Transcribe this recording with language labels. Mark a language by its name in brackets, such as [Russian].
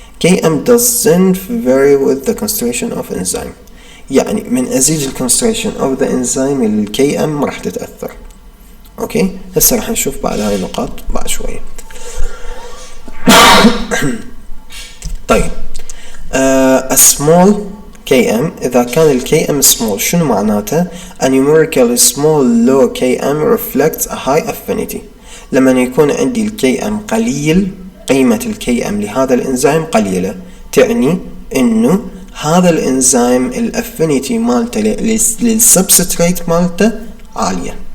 [English] KM doesn't vary with the concentration of enzyme. [Arabic] يعني من ازيد [English] concentration of the enzyme [Arabic] ال KM راح تتأثر. اوكي هسه راح نشوف بعد هاي النقاط بعد شوية. [English] طيب a small KM، [Arabic] إذا كان ال [English] KM small [Arabic] شنو معناته؟ [English] a numerically small low KM reflects a high affinity. [Arabic] لما يكون عندي ال KM قليل، قيمة ال KM لهذا الإنزيم قليلة، تعني إنه هذا الإنزيم الافينيتي مالته للسبستريت مالته عالية.